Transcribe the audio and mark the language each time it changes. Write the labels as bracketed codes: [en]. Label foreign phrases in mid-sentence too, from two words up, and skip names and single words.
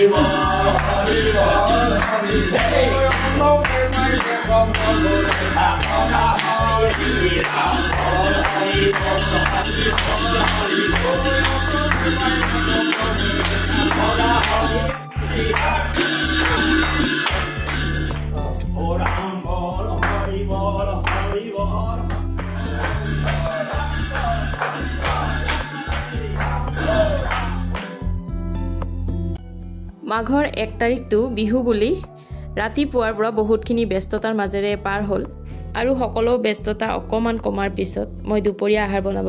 [as] Bol, Hari Bol, Hari Hey, no my come on, Amor Hari, Amor Hari Bol, Hari Bol, Hari Bol, Amor Hari, Oh Ram Bol, Hari Bol, Hari Bol. মাঘৰ 1 তাৰিখটো বিহু বুলি ৰাতিপুৱাৰ পৰা বহুতখিনি ব্যস্ততাৰ মাজেৰে পাৰ হ'ল আৰু সকলো ব্যস্ততা অকমান কমাৰ পিছত মই দুপৰীয়া আহাৰ বনাবৰ